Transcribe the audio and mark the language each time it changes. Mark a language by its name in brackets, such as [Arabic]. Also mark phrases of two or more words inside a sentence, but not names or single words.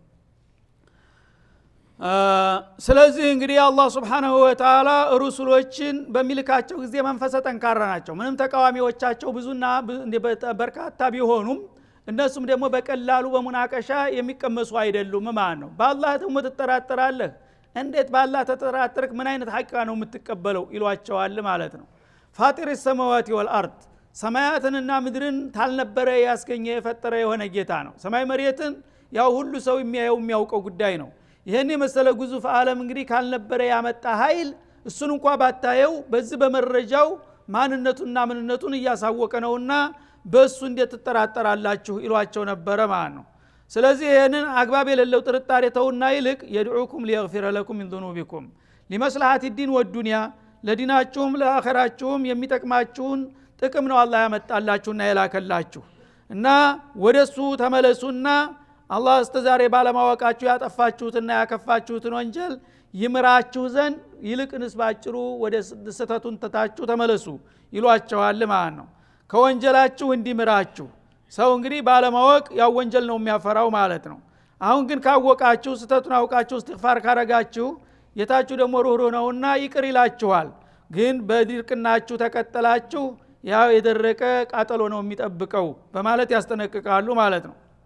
[Amharic] ስለዚህ እንግዲህ አላህ [Arabic] سبحانه وتعالى [Amharic] ሩሱሎችን በሚልካቸው ጊዜ መንፈሰ ጠንካራ ናቸው ምንም ተቃዋሚዎቻቸው ብዙና በርካታ ቢሆኑም እነሱም ደግሞ በቀላሉ በሙናቀሻ የሚቀመሱ አይደሉም ማለት ነው በአላህ ደግሞ ተጠራጥራለህ እንዴት በአላህ ተጠራጥርክ ምን አይነት ሐቂቃ ነው የምትቀበለው ይሏቸዋል ማለት ነው ፋጢር [Arabic] السماوات والارض [Amharic] ሰማያትንና ምድርን ታልነበረ ያስገኘ የፈጠረ የሆነ ጌታ ነው ሰማይ መሬትን ያው ሁሉ ሰው የሚያውቀው ጉዳይ ነው ይሄን የመሰለ ግዙፍ ዓለም እንግዲህ ካልነበረ ያመጣ ኃይል እሱን እንኳን ባታየው በዚህ በመረጃው ማንነቱና ምንነቱን እያሳወቀ ነውና በሱ እንዴት ተጠራጠራላችሁ ይሏቸው ነበር ማለት ነው ስለዚህ ይሄንን አግባብ የሌለው ጥርጣሬ ተውና ይልቅ [Arabic] يدعوكم ليغفر لكم من ذنوبكم لمصلحة الدين والدنيا [Amharic] ለዲናችሁም ለአኺራችሁም የሚጠቅማችሁን ጥቅም ነው አላህ ያመጣላችሁና የላከላችሁ እና ወደሱ ተመለሱና አላህ እስተዛሬ ባለማወቃችሁ ያጠፋችሁትና ያከፋችሁትን ወንጀል ይምራችሁ ዘንድ ይልቅንስ ባጭሩ ወደ ስህተቱን ተታችሁ ተመለሱ ይሏቸዋል ማለት ነው ከወንጀላችሁ እንዲምራችሁ ሰው እንግዲህ ባለማወቅ ያው ወንጀል ነው የሚያፈራው ማለት ነው አሁን ግን ካወቃችሁ ስህተቱን አውቃችሁ እስትግፋር ካረጋችሁ የታችሁ ደግሞ ሩህሩህ ነውና ይቅር ይላችኋል ግን በድርቅናችሁ ተከተላችሁ ያው የደረቀ ቃጠሎ ነው የሚጠብቀው በማለት ያስጠነቅቃሉ ማለት ነው።